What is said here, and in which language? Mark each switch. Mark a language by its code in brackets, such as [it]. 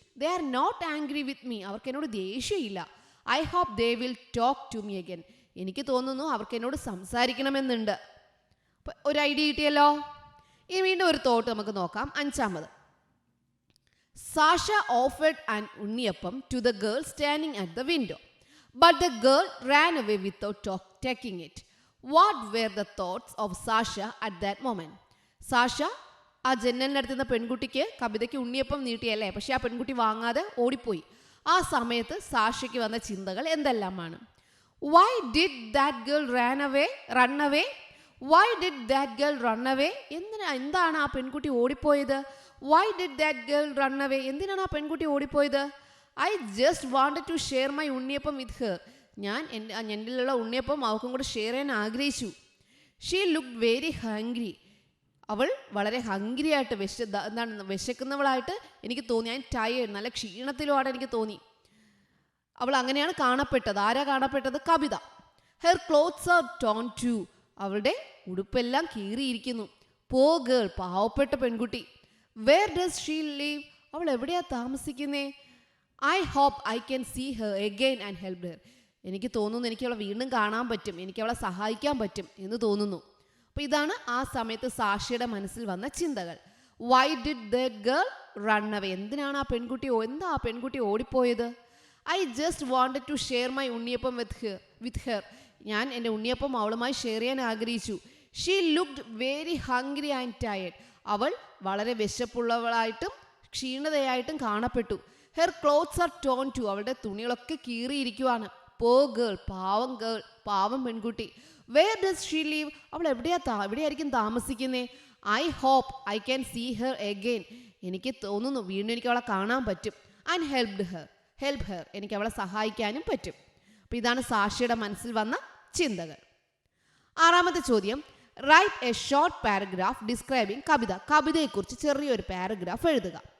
[en] They are not angry with me. [ml] അവർക്ക് എന്നോട് ദേഷ്യമില്ല. [en] I hope they will talk to me again. [ml] എനിക്ക് തോന്നുന്നു അവർക്ക് എന്നോട് സംസാരിക്കണമെന്നുണ്ട്. ഒരു ഐഡിയ കിട്ടിയല്ലോ. ഇനി വീണ്ടും ഒരു തോട്ട് നമുക്ക് നോക്കാം. 5ാമത്. [en] Sasha offered an unniyappam to the girl standing at the window. But the girl ran away without taking it. What were the thoughts of Sasha at that moment? [ml] Sasha ആ ജനലിനടുത്തുന്ന പെൺകുട്ടിക്ക് കവിതയ്ക്ക് ഉണ്ണിയപ്പം നീട്ടിയല്ലേ, പക്ഷെ ആ പെൺകുട്ടി വാങ്ങാതെ ഓടിപ്പോയി. ആ സമയത്ത് സാഷയ്ക്ക് വന്ന ചിന്തകൾ എന്തെല്ലാമാണ്? [en] Why did that girl run away? Why did that girl run away? [ml] എന്താണ് ആ പെൺകുട്ടി ഓടിപ്പോയത്? [en] Why did that girl run away? [ml] എന്തിനാണ് ആ പെൺകുട്ടി ഓടിപ്പോയത്? [en] I just wanted to share my unniyappam with her. [ml] ഞാൻ എൻ്റെ ഉണ്ണിയപ്പം അവൾക്കും കൂടെ ഷെയർ ചെയ്യാൻ ആഗ്രഹിച്ചു. [en] She looked very hungry. [ml] അവൾ വളരെ ഹംഗ്രി ആയിട്ട് വിശക്കുന്നവളായിട്ട് എനിക്ക് തോന്നി. ഞാൻ ടയേർഡ്, നല്ല ക്ഷീണത്തിലുമാണ് എനിക്ക് തോന്നി. അവൾ അങ്ങനെയാണ് കാണപ്പെട്ടത്. ആരാ കാണപ്പെട്ടത്? കവിത. [en] Her clothes are torn too. [ml] അവളുടെ ഉടുപ്പെല്ലാം കീറിയിരിക്കുന്നു. [en] Poor girl, [ml] പാവപ്പെട്ട പെൺകുട്ടി. [en] Where does she live? [ml] അവൾ എവിടെയാ താമസിക്കുന്നേ? [en] I hope I can see her again and help her. [ml] എനിക്ക് തോന്നുന്നു എനിക്ക് അവളെ വീണ്ടും കാണാൻ പറ്റും, എനിക്ക് അവളെ സഹായിക്കാൻ പറ്റും എന്ന് തോന്നുന്നു. അപ്പോൾ ഇതാണ് ആ സമയത്ത് സാക്ഷിയുടെ മനസ്സിൽ വന്ന ചിന്തകൾ. [en] Why did that girl run away? [ml] എന്തിനാണ് ആ പെൺകുട്ടി ഓടിപ്പോയത്? [en] I just wanted to share my unniyappam with her. [ml] ഞാൻ എൻ്റെ ഉണ്ണിയപ്പം അവളുമായി ഷെയർ ചെയ്യാൻ ആഗ്രഹിച്ചു. [en] She looked very hungry and tired. [ml] അവൾ വളരെ വിശപ്പുള്ളവളായിട്ടും ക്ഷീണതയായിട്ടും കാണപ്പെട്ടു. [en] Her clothes are torn too. [ml] അവളുടെ തുണികളൊക്കെ കീറിയിരിക്കുവാണ്. [en] Poor girl, [ml] പാവം പെൺകുട്ടി. [en] Where does she live? [ml] അവൾ എവിടെയായിരിക്കും താമസിക്കുന്നേ? [en] I hope I can see her again. [ml] എനിക്ക് തോന്നുന്നു വീണ്ടും എനിക്ക് അവളെ കാണാൻ പറ്റും. [en] And help her. [ml] എനിക്ക് അവളെ സഹായിക്കാനും പറ്റും. അപ്പോൾ ഇതാണ് സാക്ഷിയുടെ മനസ്സിൽ വന്ന ചിന്തകൾ. 6ാമത്തെ ചോദ്യം. [en] Write a short paragraph describing Kavitha. [ml] കവിതയെക്കുറിച്ച് ചെറിയൊരു പാരഗ്രാഫ് എഴുതുക.